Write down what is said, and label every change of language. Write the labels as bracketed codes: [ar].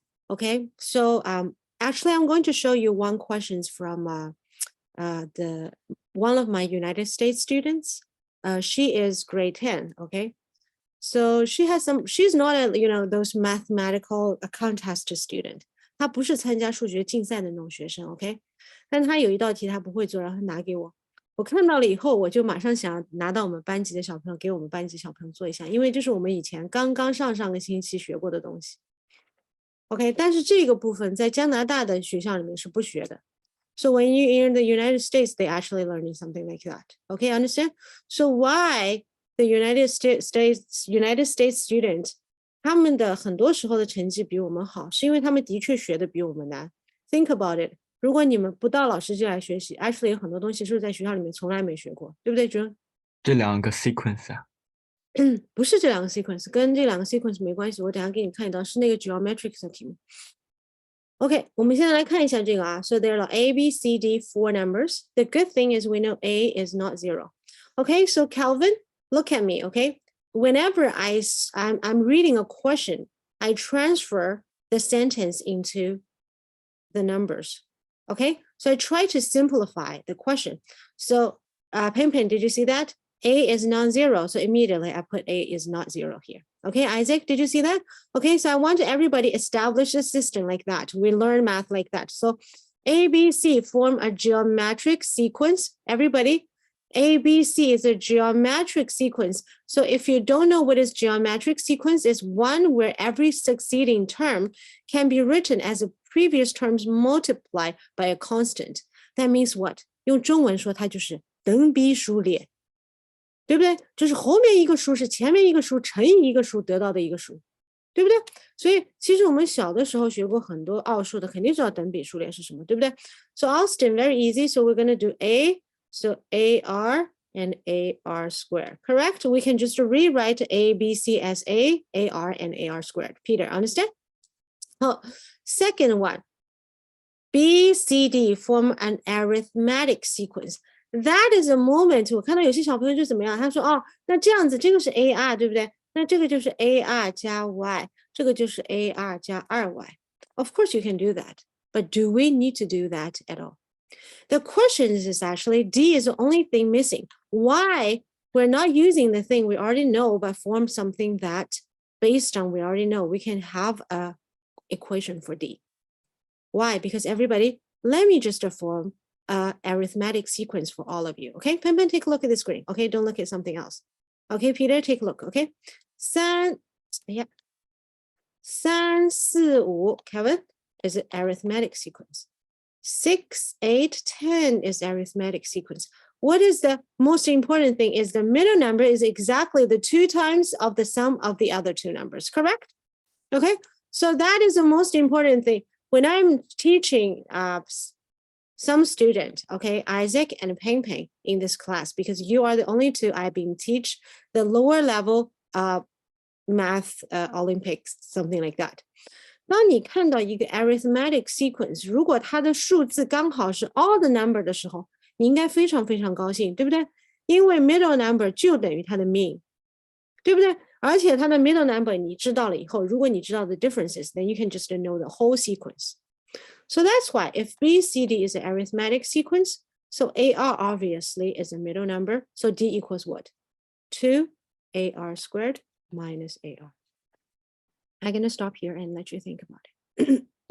[en] Okay, so actually I'm going to show you one questions from one of my United States students. She is grade 10. Okay, so she's not a those mathematical contest student. [zh] 她不是参加数学竞赛的那种学生。OK， 但她有一道题她不会做，然后拿给我。我看到了以后，我就马上想拿到我们班级的小朋友，给我们班级小朋友做一下，因为这是我们以前刚刚上个星期学过的东西。 OK， 但是这个部分在加拿大的学校里面是不学的。 [en] So when you're in the United States, they actually learning something like that. Okay, understand? So why the United States students [zh] 他们的很多时候的成绩比我们好，是因为他们的确学的比我们难。 [en] Think about it. [zh] 如果你们不到老师进来学习 ，actually 有很多东西是在学校里面从来没学过，对不对，June？这两个 sequence 啊，不是这两个 sequence， 跟这两个 sequence 没关系。我等下给你看一道是那个 geometrics 的题目。 OK， 我们现在来看一下这个啊。 [en] So there are A, B, C, D, 4 numbers. The good thing is we know A is not 0. Okay, so Calvin, look at me, okay? Whenever I'm reading a question, I transfer the sentence into the numbers. Okay, so I try to simplify the question. So, Pen, did you see that? A is non-zero, so immediately I put A is not 0 here. Okay, Isaac, did you see that? Okay, so I want everybody establish a system like that. We learn math like that. So A, B, C form a geometric sequence. Everybody, A, B, C is a geometric sequence. So if you don't know what is geometric sequence, it's one where every succeeding term can be written as a previous terms multiplied by a constant. That means what? [zh] 用中文说它就是等比数列。对不对？就是后面一个数是前面一个数乘以一个数得到的一个数，对不对？所以其实我们小的时候学过很多奥数的，肯定知道等比数列是什么，对不对？ [en] So Austin, very easy. So we're going to do A. So AR and AR squared. Correct? We can just rewrite ABC as A, AR, and AR squared. Peter, understand? Oh, second one. B, C, D form an arithmetic sequence. That is a moment [zh] 我看到有些小朋友就怎么样，他说哦，那这样子这个是 AR 对不对？那这个就是 AR 加 Y， 这个就是 AR 加 2Y。 [en] Of course you can do that, but do we need to do that at all? The question is actually D is the only thing missing. Why we're not using the thing we already know, but form something that based on we already know, we can have a equation for D. Why? Because everybody, let me just form arithmetic sequence for all of you. Okay, Pen, take a look at the screen. Okay, don't look at something else. Okay, Peter, take a look. Okay, 3, 4, 5, Kevin is an arithmetic sequence. 6, 8, 10 is arithmetic sequence. What is the most important thing is the middle number is exactly the 2 times of the sum of the other 2 numbers, correct? Okay, so that is the most important thing. When I'm teaching some student, okay, Isaac and Peng in this class, because you are the only 2 I've been teach the lower level math Olympics, something like that. [zh] 当你看到一个 arithmetic sequence， 如果它的数字刚好是 [en] all the number [zh] 的时候，你应该非常非常高兴，对不对？因为 middle number 就等于它的 mean， 对不对？而且它的 [en] middle number [zh] 你知道了以后，如果你知道 [en] the differences, then you can just know the whole sequence. So that's why if BCD is an arithmetic sequence, so AR obviously is a middle number. So D equals what? 2AR squared minus AR. I'm going to stop here and let you think about it.